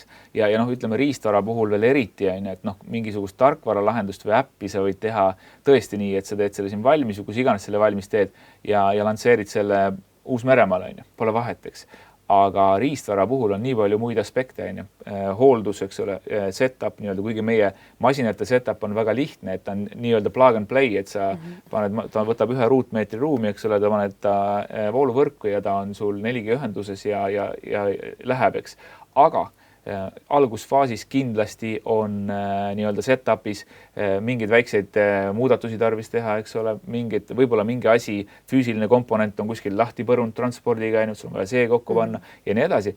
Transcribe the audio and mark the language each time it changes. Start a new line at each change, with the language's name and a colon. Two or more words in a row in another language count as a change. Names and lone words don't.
Estonian: Ja ütleme riistvara puhul veel eriti, et mingisugust tarkvara lahendust või äppi sa võid teha tõesti nii, et sa teed selle siin valmis või kus iganes selle valmis teed ja lansseerid selle Uus-Meremaale, pole vahet, eks. Aga riistvara puhul on nii palju muid aspekte, hooldus, eks ole, setup nii-öelda, kuigi meie masinate setup on väga lihtne, et ta on nii-öelda
English: plug and play,
Estonian: et sa ta võtab 1 ruutmeetri ruumi, eks ole, ta paned ta vooluvõrku ja ta on sul 4G ühenduses ja läheb, eks. Aga algusfaasis kindlasti on nii-öelda setup'is mingeid väikseid muudatusi tarvis teha, eks ole, võib-olla mingi asi, füüsiline komponent on kuskil lahti põrunud transpordiga käinud, sul on vaja see kokku panna ja nii edasi.